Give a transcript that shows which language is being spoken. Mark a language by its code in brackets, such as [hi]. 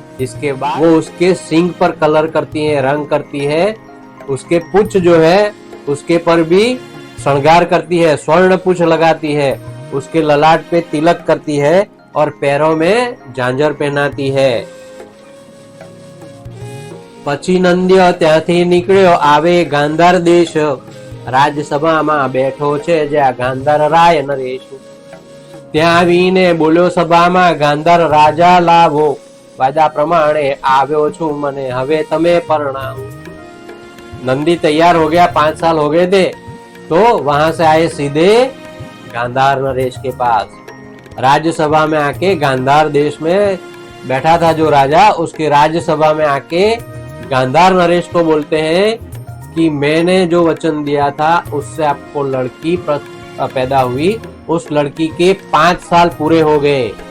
[hi] इसके बाद वो उसके सींग पर कलर करती है, रंग करती है, उसके पुछ जो है उसके पर भी श्रृंगार करती है, स्वर्ण पुछ लगाती है, उसके ललाट पे तिलक करती है और पैरों में झांझर पहनाती है। [gu] પછી નંદ્ય ત્યાંથી નીકળ્યો આવે ગાંધાર દેશ, રાજસભામાં બેઠો છે જ્યાં ગાંધાર રાય નરેશ। ત્યાં આવીને બોલ્યો સભામાં ગાંધાર રાજા લાવો, वादा प्रमाणे આવ્યો છું મને હવે તમે પરણાવો। [hi] नंदी तैयार हो गया, 5 साल हो गए थे, तो वहां से आए सीधे गांधार नरेश के पास। राज्यसभा में आके गांधार देश में बैठा था जो राजा, उसके राज्यसभा में आके गांधार नरेश को बोलते हैं कि मैंने जो वचन दिया था उससे आपको लड़की पैदा हुई, उस लड़की के 5 साल पूरे हो गए।